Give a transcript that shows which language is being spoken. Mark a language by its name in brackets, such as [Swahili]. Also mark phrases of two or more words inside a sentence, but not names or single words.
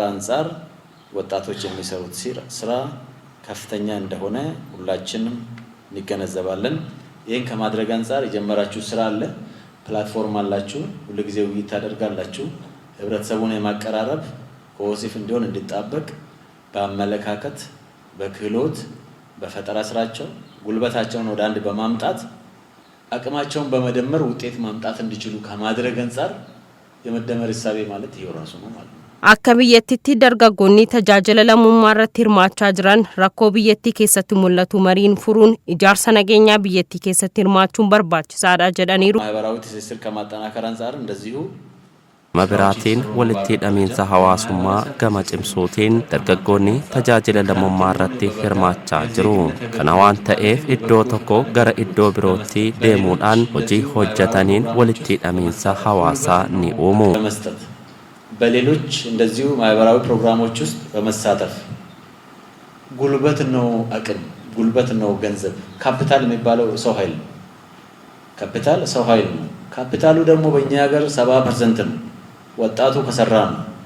[Amharic] አንፃር ወጣቶች የሚሰሩት ስራ ከፍተኛ እንደሆነ ሁላችንም እንገነዘባለን። ይሄን ከማድረግ አንፃር የጀመራችሁ ስራ አለ፣ ፕላትፎርም አላችሁ፣ ሁሉ ጊዜ ውይይት ታደርጋላችሁ። ህብረተሰቡን የማቀራረብ ኮሆሲፍ እንዲሆን እንዲጣበቅ በአመለካከት በክህሎት በፈጠራ ስራቸው ጉልበታቸውን ወደ አንድ በማምጣት አቅማቸውን በመደመር ውጤት ማምጣት እንዲችሉ ከማድረግ አንፃር የመደመር ሐሳቤ ማለት ይሄው ራሱ ነው ማለት ነው። [Oromo] Akka biyyattiitti dargaggoonni tajaajila lammummaa irratti hirmaachaa jiran rakkoo biyyattii keessatti mul'atu mariin furuun ijaarsa nageenyaa biyyattii keessatti hirmaachuun barbaachisaadha jedhaniiru. [Amharic] ማህበራዊ ትስስር ከማጠናከር አንፃር እንደዚሁ [Oromo] mabiraatiin walitti hidhamiinsa hawaasummaa gama cimsuutiin dargaggoonni tajaajila lammummaa irratti hirmaachaa jiru. Kana waan ta'eef iddoo tokko gara iddoo birootti deemuudhaan hojii hojjetaniin walitti hidhamiinsa hawaasaa ni uumu. [Amharic] በሌሎች እንደዚሁ ማህበራዊ ፕሮግራሞች ውስጥ በመሳተፍ ጉልበት ነው አቅም፣ ጉልበት ነው ገንዘብ። ካፒታል የሚባለው ሰው ኃይል ነው። ካፒታል ሰው ኃይል ነው። ካፒታሉ ደግሞ በእኛ ሀገር 70% ነው። ወጣቱ ከሰራ ነው።